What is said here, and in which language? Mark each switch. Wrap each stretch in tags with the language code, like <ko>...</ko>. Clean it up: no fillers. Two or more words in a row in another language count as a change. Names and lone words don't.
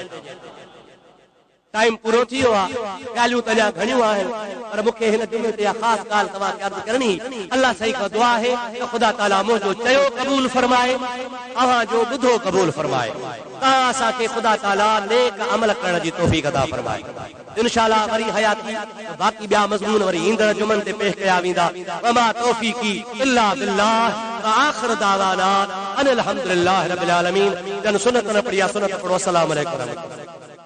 <sd>टाइम पूरो थी वियो आहे ॻाल्हियूं त अञा घणियूं आहिनि पर मूंखे हिन जुमे ते ख़ासि ॻाल्हि तव्हांखे अर्ज़ करणी अल्लाह सही खां दुआ आहे त ख़ुदा ताला मुंहिंजो चयो क़बूल फरमाए अव्हांजो ॿुधो क़बूल फरमाए तव्हां असांखे ख़ुदा ताला नेक अमल करण जी तौफ़ीक़ अता फरमाए इंशाअल्लाह वरी हयाती बाक़ी ॿिया मज़मून वरी ईंदड़ जुमनि ते पेश कया वेंदा</sd> <ar>وما توفيقي إلا بالله آخر دعوانا أن الحمد لله رب العالمين</ar> <sd>जन सुन्नत न पढ़िया सुन्नत पढ़ो</sd> <ar>السلام عليكم.</ar>